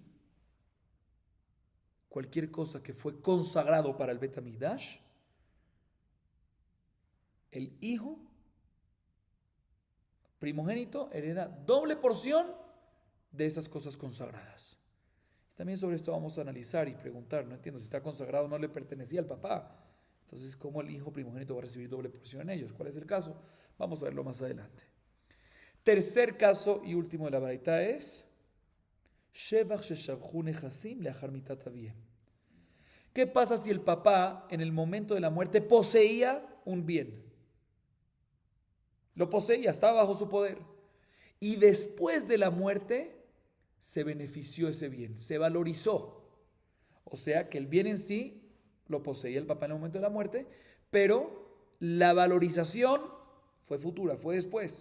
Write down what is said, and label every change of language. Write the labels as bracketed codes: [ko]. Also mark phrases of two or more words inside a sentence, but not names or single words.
[es] Cualquier cosa que fue consagrado para el Bet HaMikdash, el hijo primogénito hereda doble porción de esas cosas consagradas. También sobre esto vamos a analizar y preguntar, no entiendo, si está consagrado no le pertenecía al papá, entonces ¿cómo el hijo primogénito va a recibir doble porción en ellos? ¿Cuál es el caso? Vamos a verlo más adelante. [he] Tercer caso y último de la baraita es שבח ששבחו נכסים לאחר מיתת אביהם. [es] ¿Qué pasa si el papá en el momento de la muerte poseía un bien? Lo poseía, estaba bajo su poder. Y después de la muerte se benefició ese bien, se valorizó. O sea que el bien en sí lo poseía el papá en el momento de la muerte, pero la valorización fue futura, fue después.